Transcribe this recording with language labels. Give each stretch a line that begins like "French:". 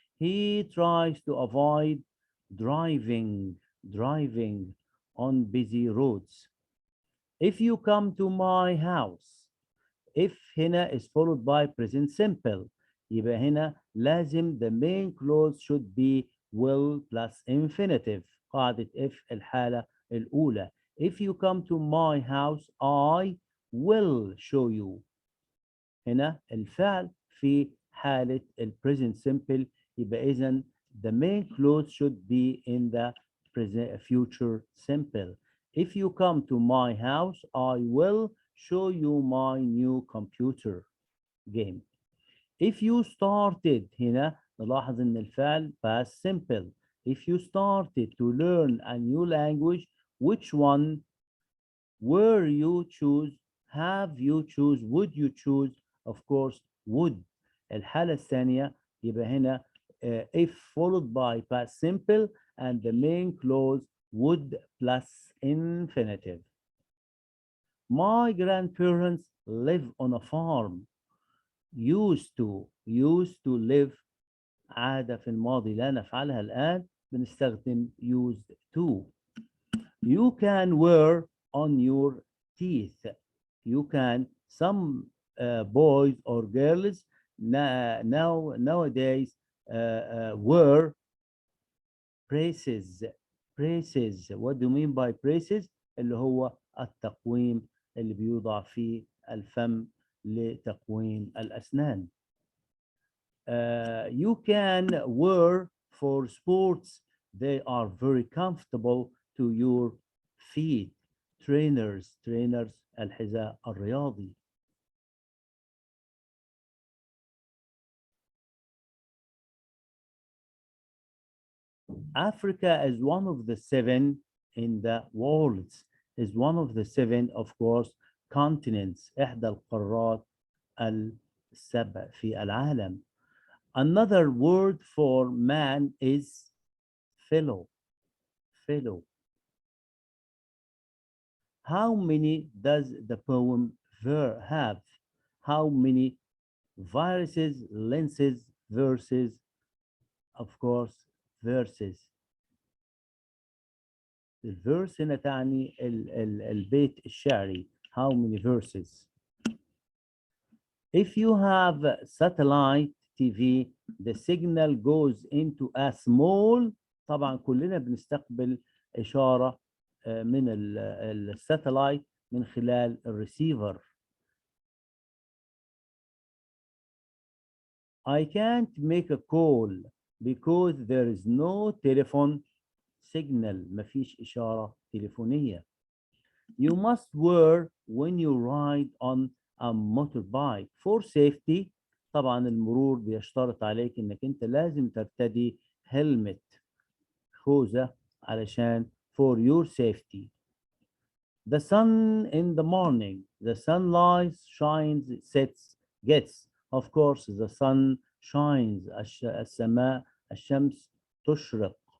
English: He tries to avoid driving on busy roads. If you come to my house. If
Arabic: هنا
English: is followed by present simple.
Arabic: يبقى هنا لازم
English: the main clause should be will plus infinitive.
Arabic: قاعدة if الحالة الأولى.
English: If you come to my house, I will show you.
Arabic: هنا الفعل في حالة
English: present simple.
Arabic: يبقى إذن
English: the main clause should be in the present future simple. If you come to my house, I will show you my new computer game. If you started
Arabic: هنا نلاحظ إن الفعل
English: past simple. If you started to learn a new language, which one were you choose? Have you choose? Would you choose? Of course, would.
Arabic: الحالة الثانية يبقى هنا
English: if followed by past simple and the main clause would plus infinitive. My grandparents live on a farm. Used to live
Arabic: عادة في الماضي لا نفعلها الآن بنستخدم
English: used to. You can wear on your teeth. You can. Some boys or girls nowadays wear braces. What do you mean by braces?
Arabic: اللي هو التقويم اللي بيوضع في الفم لتقويم الأسنان.
English: You can wear for sports. They are very comfortable to your feet. Trainers
Arabic: الحذاء الرياضي.
English: Africa is one of the 7 in the world. Is one of the 7, of course, continents.
Arabic: إحدى القارات السبع في العالم.
English: Another word for man is fellow. How many does the poem have? How many viruses, lenses, verses? Of course, verses.
Arabic: الverse هنا تعني البيت الشعري.
English: How many verses? If you have satellite TV, the signal goes into a small.
Arabic: طبعا كلنا بنستقبل إشارة من الساتلايت من خلال الريسيفر.
English: I can't make a call because there is no telephone signal.
Arabic: مفيش إشارة تليفونية.
English: You must wear when you ride on a motorbike for safety.
Arabic: طبعا المرور بيشترط عليك انك انت لازم ترتدي هلمت خوذة علشان
English: for your safety. The sun in the morning, the sunlight shines, sets, gets. Of course, the sun shines.
Arabic: السماء، الشمس تشرق.